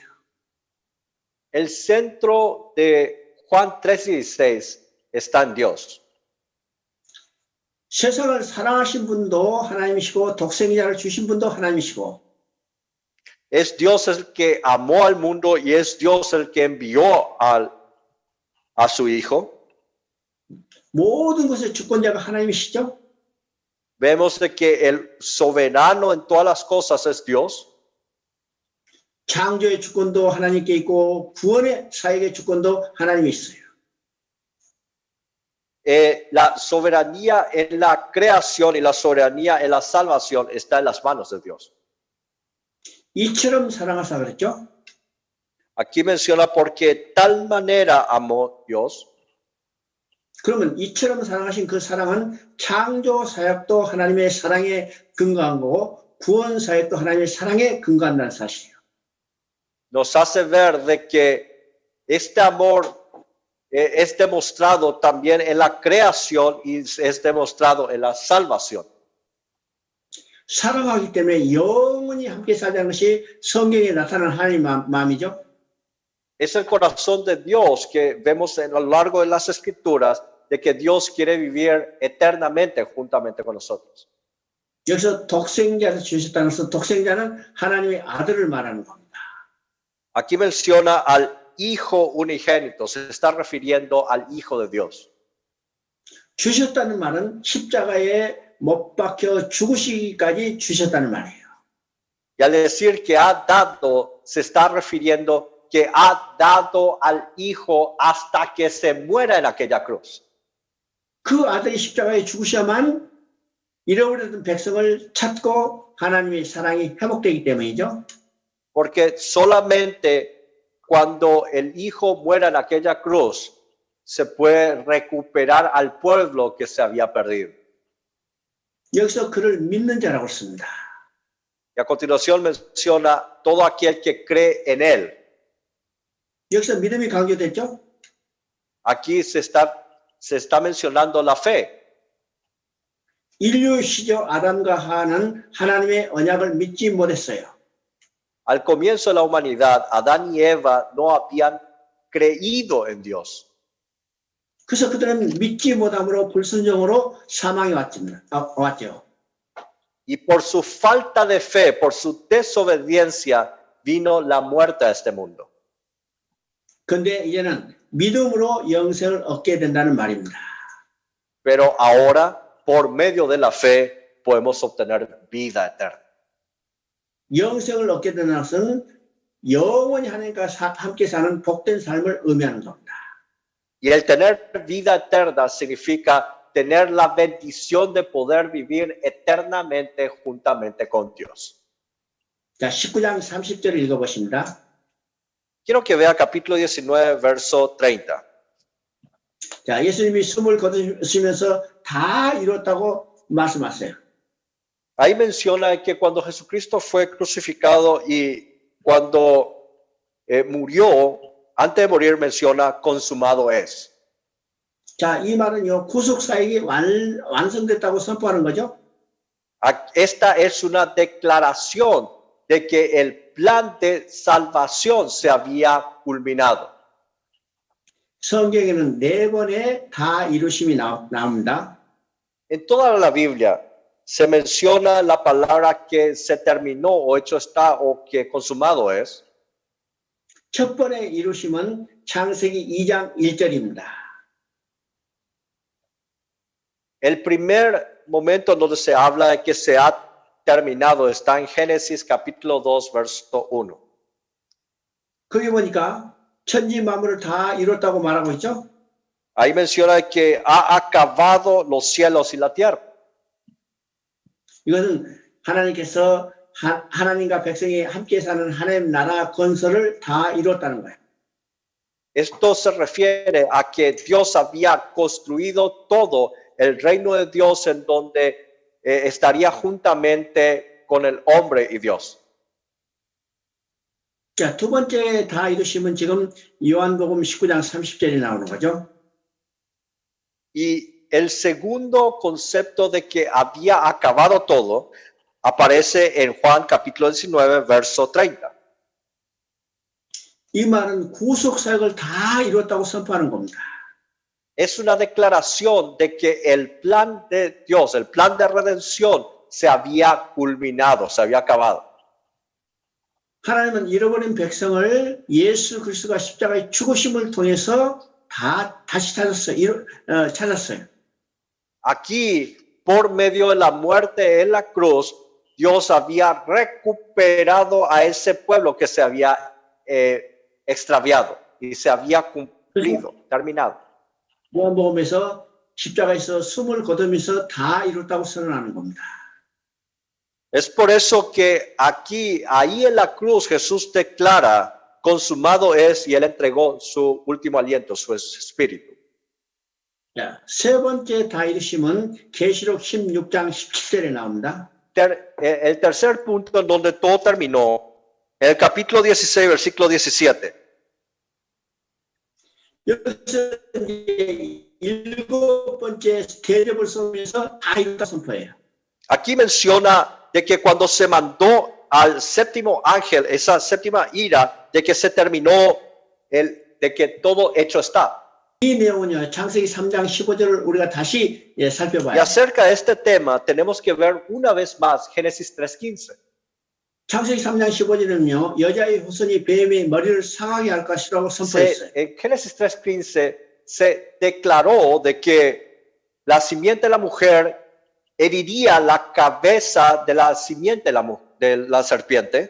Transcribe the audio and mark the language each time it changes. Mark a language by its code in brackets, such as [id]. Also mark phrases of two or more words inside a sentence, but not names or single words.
[es] El centro de Juan 3:16 está en Dios. [ko] 세상을 사랑하신 분도 하나님이시고 독생자를 주신 분도 하나님이시고 [es] Es Dios el que amó al mundo y es Dios el que envió a su Hijo. [ko] 모든 것의 주권자가 하나님이시죠. [es] Vemos de que el soberano en todas las cosas es Dios. [ko] 창조의 주권도 하나님께 있고 구원의 사역의 주권도 하나님이 있어요. [es] La soberanía en la creación y la soberanía en la salvación está en las manos de Dios. [ko] 이처럼 사랑하사 그랬죠. [es] Aquí menciona porque tal manera amó Dios. [ko] 그러면 이처럼 사랑하신 그 사랑은 창조 사역도 하나님의 사랑에 근거한 거고 구원 사역도 하나님의 사랑에 근거한다는 사실이에요. [es] Nos hace ver de que este amor es demostrado también en la creación y es demostrado en la salvación. [ko] 사랑하기 때문에 영원히 함께 살자는 것이 성경에 나타난 하나님의 마음이죠. [es] Es el corazón de Dios que vemos a lo largo de las escrituras de que Dios quiere vivir eternamente juntamente con nosotros. [ko] 여기서 독생자를 주셨다는 것은 독생자는 하나님의 아들을 말하는 겁니다. [es] Aquí menciona al Hijo unigénito, se está refiriendo al Hijo de Dios. [ko] 주셨다는 말은 십자가에 못 박혀 죽으시기까지 주셨다는 말이에요. [es] Y al decir que ha dado, se está refiriendo que ha dado al Hijo hasta que se muera en aquella cruz. [ko] 그 아들이 십자가에 죽으셔야만 잃어버렸던 백성을 찾고 하나님의 사랑이 회복되기 때문이죠. [es] Porque solamente cuando el Hijo muera en aquella cruz, se puede recuperar al pueblo que se había perdido. [ko] 여기서 그를 믿는 자라고 씁니다. [es] Y a continuación menciona todo aquel que cree en Él. [ko] 여기서 믿음이 강조됐죠? [es] Aquí se está mencionando la fe. [ko] 인류 시조 아담과 하와는 하나님의 언약을 믿지 못했어요. [es] Al comienzo de la humanidad, Adán y Eva no habían creído en Dios. [ko] 그래서 그들은 믿지 못함으로 불순종으로 사망이 왔죠. [es] Y por su falta de fe, por su desobediencia, vino la muerte a este mundo. [ko] 그런데 이제는 믿음으로 영생을 얻게 된다는 말입니다. [es] Pero ahora, por medio de la fe, podemos obtener vida eterna. [ko] 영생을 얻게 된다는 것은 영원히 하나님과 함께 사는 복된 삶을 의미하는 겁니다. [es] Y el tener vida eterna significa tener la bendición de poder vivir eternamente juntamente con Dios. [ko] 자, 19장 30절을 읽어보십니다. [es] Quiero que vea capítulo 19, verso 30. [ko] 자, 예수님이 숨을 거두시면서 다 이뤘다고 말씀하세요. [es] Ahí menciona que cuando Jesucristo fue crucificado y cuando murió, antes de morir menciona consumado es. [ko] 자, 이 말은요, 구속 사역이 완성됐다고 선포하는 거죠. [es] Esta es una declaración de que el plan de salvación se había culminado. [ko] 성경에는 네 번의 다 이루심이 나옵니다. [es] En toda la Biblia se menciona la palabra que se terminó o hecho está o que consumado es. [ko] 첫 번의 이루심은 창세기 2장 1절입니다. [es] El primer momento donde se habla de que se ha terminado está en Génesis capítulo 2, verso 1. [ko] 거기 보니까 천지 만물을 다 이뤘다고 말하고 있죠. [es] Ahí menciona que ha acabado los cielos y la tierra. [ko] 이것은 하나님께서 하나님과 백성이 함께 사는 하나님 나라 건설을 다 이뤘다는 거예요. [es] Esto se refiere a que Dios había construido todo el reino de Dios en donde estaría juntamente con el hombre y Dios. [ko] 자, 두 번째 다 이루심은 지금 요한복음 19장 30절에 나오는 거죠. [es] Y el segundo concepto de que había acabado todo aparece en Juan capítulo 19, verso 30. [ko] 이 말은 구속 사역을 다 이뤘다고 선포하는 겁니다. [es] Es una declaración de que el plan de Dios, el plan de redención se había culminado, se había acabado. [ko] 하나님은 잃어버린 백성을 예수 그리스도가 십자가의 죽으심을 통해서 다시 찾았어요. [es] Aquí, por medio de la muerte en la cruz, Dios había recuperado a ese pueblo que se había extraviado y se había cumplido, terminado. [ko] 요한복음에서 십자가에서 숨을 거두면서 다 이뤘다고 선언하는 겁니다. [es] Es por eso que aquí, ahí en la cruz, Jesús declara, consumado es, y Él entregó su último aliento, su espíritu. [ko] 자, 세 번째 다 이루심은 계시록 16장 17절에 나옵니다. [es] El tercer punto en donde todo terminó, en el capítulo 16, versículo 17. [ko] 여기서 일곱 번째 대접을 쏘면서 다 이뤘다 선포해요. [es] Aquí menciona de que cuando se mandó al séptimo ángel, esa séptima ira, de que se terminó, de que todo hecho está. [ko] 이 내용은요, 창세기 3장 15절을 우리가 다시 [es] Y [ko] 살펴봐요. [es] acerca de este tema, tenemos que ver una vez más Génesis 3:15. [ko] 창세기 3장 15절은요, 여자의 후손이 뱀의 머리를 상하게 할 것이라고 선포했어요. [es] En Génesis 3:15 se declaró de que la simiente de la mujer heriría la cabeza de la simiente de la serpiente.